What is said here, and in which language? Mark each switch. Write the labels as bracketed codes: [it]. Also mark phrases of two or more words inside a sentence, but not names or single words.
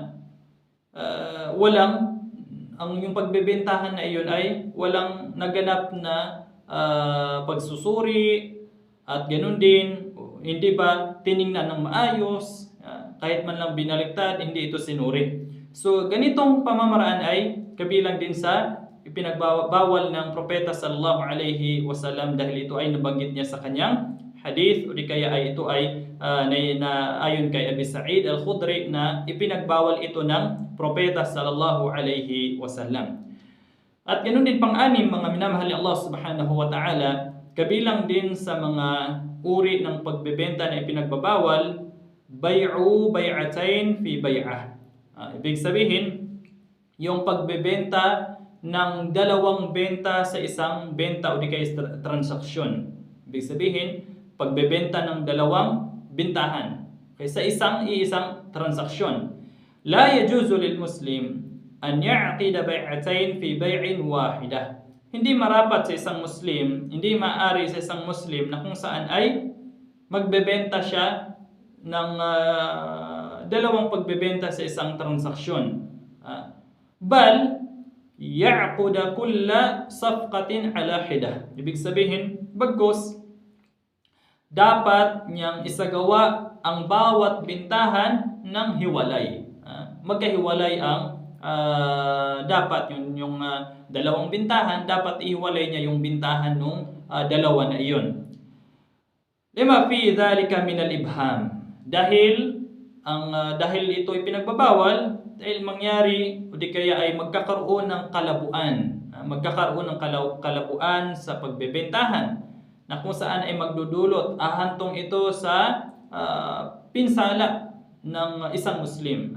[tl] Yung pagbebentahan na iyon ay walang naganap na pagsusuri at ganoon din, hindi ba tiningnan ng maayos, kahit man lang binaliktad, hindi ito sinuri. So ganitong pamamaraan ay kabilang din sa ipinagbawal ng propeta [ar] صلى الله عليه وسلم [tl] dahil ito ay nabanggit niya sa kanyang hadith, o di kaya ay ito ay ayon kay Abi Sa'id al-Khudri na ipinagbawal ito ng propeta [ar] صلى الله عليه وسلم. [tl] At ganoon din pang-anim, mga minamahal ni Allah [ar] سبحانه وتعالى, [tl] kabilang din sa mga uri ng pagbebenta na ipinagbabawal, [ar] بيع بيعتين في بيعة. [tl] Ibig sabihin, yung pagbebenta ng dalawang benta sa isang benta o di kaya transaksyon. Ibig sabihin, pagbebenta ng dalawang bintahan sa iisang transaksyon. [ar] لا يجوز للمسلم أن يعقد بيعتين في بيع واحدة. [tl] Hindi marapat sa isang Muslim, hindi maaari sa isang Muslim na kung saan ay magbebenta siya ng dalawang pagbebenta sa isang transaksyon. [ar] بل يعقد كل صفقة على حدة. [tl] Ibig sabihin, bagkus dapat niyang isagawa ang bawat bintahan ng hiwalay. Magkahiwalay ang dapat yung dalawang bintahan, dapat ihiwalay niya yung bintahan ng dalawa na iyon. [ar] لما في ذلك من الإبهام. [tl] Dahil ito ay pinagbabawal, dahil mangyari o di kaya ay magkakaroon ng kalabuan. Magkakaroon ng kalabuan sa pagbebentahan na kung saan ay magdudulot, ahantong ito sa pinsala ng isang Muslim.